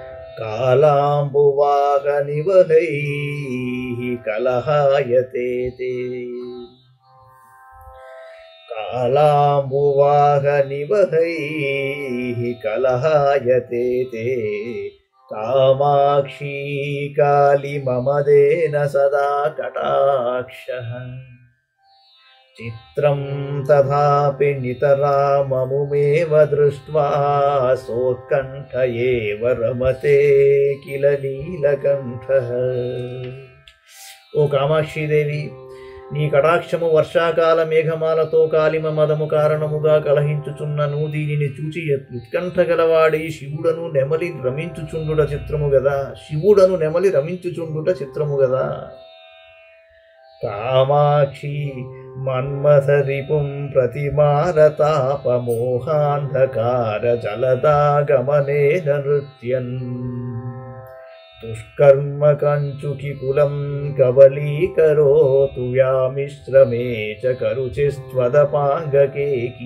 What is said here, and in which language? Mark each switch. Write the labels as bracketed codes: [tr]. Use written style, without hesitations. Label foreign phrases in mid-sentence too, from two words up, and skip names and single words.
[sa] कालाम्बुवाहनिवहैः कलहायते ते कालाम्बुवाहनिवहैः कलहायते ते कामाक्षी काली मम देन सदा कटाक्षः चित्रं तथापि नितराममुमेव दृष्ट्वा सोत्कण्ठ एव रमते किल नीलकण्ठः। ओ कामाक्षी देवी, [te] నీ కటాక్షము వర్షాకాల మేఘమాలతో కాలిమ మదము కారణముగా కలహించుచున్నను దీనిని చూచి ఉత్కంఠ గలవాడి శివుడను నెమలి రమించుచుండుట చిత్రము గదా [sa] कामाक्षि मन्मथरिपुं प्रतिमारतापमोहान्धकार जलदागमनेन नृत्यन् दुष्कर्म कञ्चुकि कुलं कबलीकरोतु व्यामिश्रमे च करुचिस्त्वदपाङ्गकेकि.